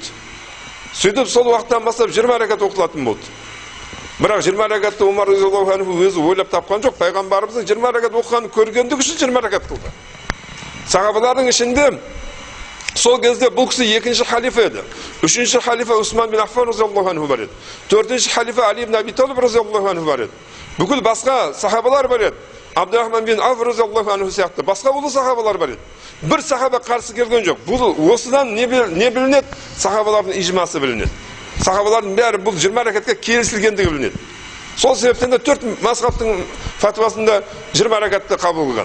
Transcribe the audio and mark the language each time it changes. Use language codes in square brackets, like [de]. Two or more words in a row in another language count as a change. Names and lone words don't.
[kk] Сөйтіп сол уақыттан бастап 20 ракат оқылатын болды. Бірақ 20 ракатты Омар [ar] رضي الله عنه [kk] өзі ойлап тапқан жоқ. Пайғамбарымыздың 20 ракат оқығанын көргендік үшін 20 ракат қылды. Сахабалардың ішінде сол кезде бұл кісі екінші халифа еді. Үшінші халифа Усман бин Аффан [ar] رضي الله عنه [kk] бар еді. Төртінші халифа Али ибн Аби Талиб [ar] رضي الله عنه [kk] бар еді. Бүкіл басқа сахабалар бар еді. Абдурахман бин Ауф [ar] رضي الله عنه [kk] сияқты басқа ұлы сахабалар бар еді. Бір сахаба қарсы келген жоқ. Бұл осыдан не білінеді? Сахабалардың ижмасы білінеді. Сахабалардың бәрі бұл 20 ракатқа келісілгендігі білінеді. Сол себептен де 4 мазхабтың фатуасында 20 ракатты қабыл қылған.